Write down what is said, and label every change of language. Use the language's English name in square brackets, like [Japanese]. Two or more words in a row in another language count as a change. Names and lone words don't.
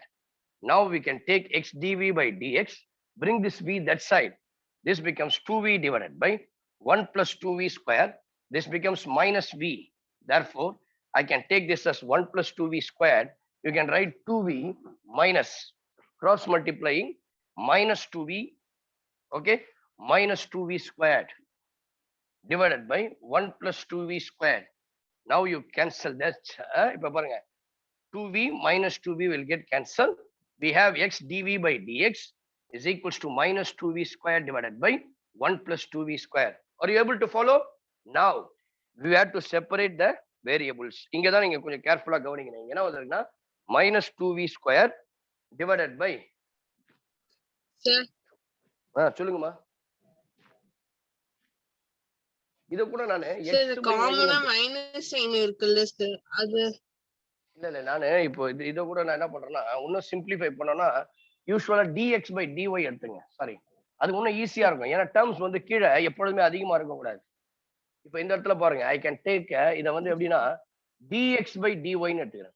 [English] Now we can take x dv by dx, bring this v that side. This becomes 2v divided by 1 plus 2v square. This becomes minus v. Therefore, I can take this as 1 plus 2v squared. You can write 2v minus cross multiplying minus 2v, okay, minus 2v squared divided by 1 plus 2v squared. Now you cancel that. 2v minus 2v will get cancelled. We have x dv by dx is equals to minus 2v squared divided by 1 plus 2v squared. Are you able to follow? Now we have to separate the variables. [Tamil] இங்க தான் நீங்க கொஞ்சம் கேர்ஃபுல்லா கவனிக்கணும். என்ன வந்திருக்குன்னா [English] minus 2v squared divided by, Sir, [Tamil] சொல்லுங்கம்மா. இத கூட நானு [English] sir, common minus sign [Tamil] இருக்குல்ல sir, அது இல்ல நானு இப்போ இத கூட நான் என்ன பண்றேன்னா இன்னும் சிம்பிளிஃபை பண்ணோம்னா யூசுவலா [English] dx by dy [Tamil] எடுத்துங்க. சாரி, அது இன்னும் ஈஸியா இருக்கும். ஏன்னா டேர்ம்ஸ் வந்து கீழே எப்பொழுதுமே அதிகமா இருக்க கூடாது. இப்போ இந்த இடத்துல பாருங்க, [English] I can take [Tamil] இதை வந்து எப்படின்னா [English] dx by dy [Tamil] ன்னு எடுத்துக்கிறேன்.